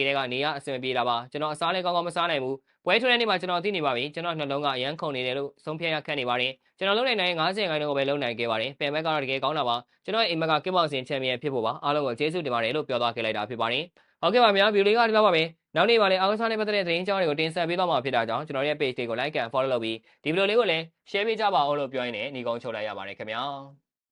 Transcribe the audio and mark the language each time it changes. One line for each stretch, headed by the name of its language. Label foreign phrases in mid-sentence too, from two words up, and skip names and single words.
Burmese: လေးကနေရအဆင်ပြေတာပါကျွန်တော်အစားလည်းကောင်းကောင်းမစားနိုင်ဘူးပွဲထွန်းတဲ့နေ့မှာကျွန်တော်သိနေပါပြီကျွန်တော်နှလုံးကအရန်ခုန်နေတယ်လို့ဆုံးဖြတ်ရခက်နေပါတယ်ကျွန်တော်လုံးနိုင်90ခိုင်နှုန်းကိုပဲလုံးနိုင်ခဲ့ပါတယ်ပင်ဘက်ကတော့တကယ်ကောင်းတာပါကျွန်တော်ရဲ့အိမ်မက်ကကစ်ဘောက်စင်ချန်ပီယံဖြစ်ဖို့ပါအားလုံးကိုကျေးဇူးတင်ပါတယ်လို့ပြောသွားခဲ့လိုက်တာဖြစ်ပါတယ်ဟုတ်ကဲ့ပါများဗီဒီယိုလေးကဒီလောက်ပါပဲနောက်နေ့မှာလည်းအားကစားနဲ့ပတ်သက်တဲ့သတင်းကြောင်းတွေကိုတင်ဆက်ပေးသွားမှာဖြစ်တာကြောင့်ကျွန်တော်ရဲ့ page လေးကို
English: like and follow
Burmese: လုပ်ပြီးဒီဗီဒီယိုလေးကိုလည်း share ပေးကြပါဦးလို့ပြောရင်းနဲ့ညီကုန်းချုပ်လိုက်ရပါတယ်ခင်ဗျာ